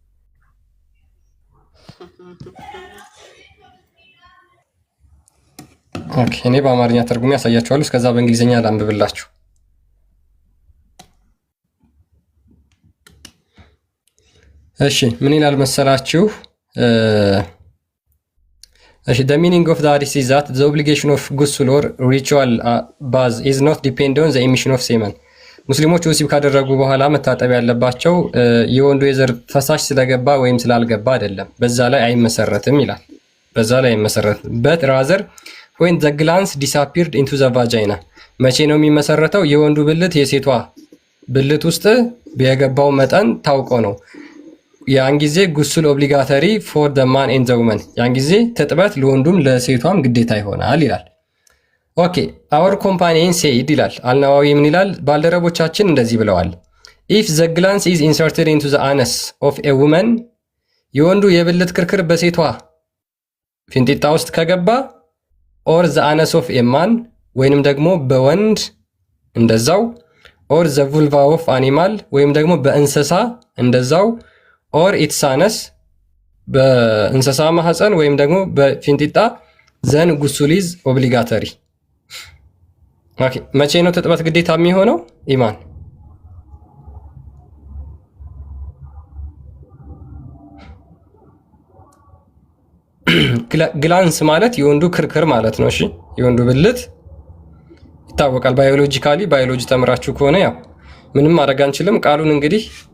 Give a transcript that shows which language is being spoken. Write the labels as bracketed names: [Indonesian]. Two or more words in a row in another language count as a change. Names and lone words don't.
[Amharic] ኦኬ እኔ በአማርኛ ተርጉሜ ያሳያችኋለሁ እስከዛ በእንግሊዝኛ ላንብብላችሁ እሺ ምን ይላል መሰላችሁ እሺ [English] the meaning of the hadith is that the obligation of ghusl or ritual bath is not dependent on the emission of semen [Amharic] ሙስሊሞች ወሲብ ካደረጉ በኋላ መታጠብ ያለባቸው የወንዱ የዘር ፈሳሽ ስለገባ ወይም ስላልገባ አይደለም በዛ ላይ አይመሰረትም ይላል [English] but rather when the glands disappeared into the vagina [Amharic] መቼ ነው የሚመሰረተው የወንዱ ብልት የሴቷ ብልት ውስጥ በየገባው መጠን ታውቆ ነው ያን ጊዜ [English] ghusl obligatory for the man and the woman [Amharic] ያን ጊዜ ተጥበት ለወንዱም ለሴቷም ግዴታ ይሆናል ይላል ኦኬ [English] our companion said [Amharic] ይላል አልናዋዊ ምን ይላል ባልደረቦቻችን እንደዚህ ብለዋል [English] if the glans is inserted into the anus of a woman [Amharic] የወንዱ የብልት ክርክር በሴቷ ፊንጢጣ ውስጥ ከገባ [English] or the anus of a man [Amharic] ወይንም ደግሞ በወንድ እንደዛው [English] or the vulva of animal [Amharic] ወይም ደግሞ በእንስሳ እንደዛው [English] or its anus [Amharic] በእንስሳ ማህፀን ወይም ደግሞ በፊንጢጣ [English] then ghusl is obligatory [Amharic] ኦኬ መቼ ነው ተጥባት ግዴታ የሚሆነው ኢማን ግላንስ ማለት የወንዱ ክርክር ማለት ነው እሺ የወንዱ ብልት ይታወቃል ባዮሎጂ ተምራችሁ ከሆነ ያው ምንም ማድረግ አንችልም ቃሉን እንግዲህ